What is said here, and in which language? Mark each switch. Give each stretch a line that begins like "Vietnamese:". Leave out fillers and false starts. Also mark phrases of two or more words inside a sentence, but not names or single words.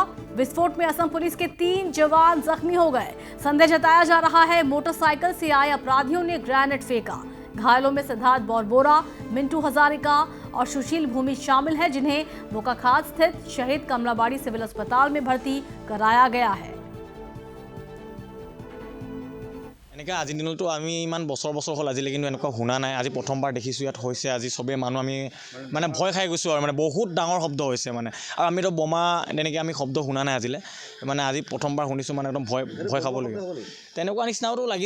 Hindi: विस्फोट में असम पुलिस के 3 जवान जख्मी हो गए। संदेह जताया जा रहा है मोटरसाइकिल से आए अपराधियों ने ग्रेनेड फेंका। घायलों में सिद्धार्थ बोरबोरा, मिंटू हजारिका और सुशील भूमि शामिल हैं, जिन्हें बोकाखात स्थित शहीद कमलाबाड़ी सिविल अस्पताल में भर्ती कराया गया है।
Assamese: এনেকৈ আজিৰ দিনতো আমি ইমান বছৰ হ'ল আজিলৈ কিন্তু এনেকুৱা শুনা নাই। আজি প্ৰথমবাৰ দেখিছোঁ ইয়াত হৈছে। আজি চবেই মানুহ আমি মানে ভয় খাই গৈছোঁ আৰু বহুত ডাঙৰ শব্দ হৈছে আৰু আমিতো বোমা তেনেকৈ আমি শব্দ শুনা নাই আজিলৈ। আজি প্ৰথমবাৰ শুনিছোঁ একদম ভয় খাবলগীয়া তেনেকুৱা নিচিনাওতো লাগিছে।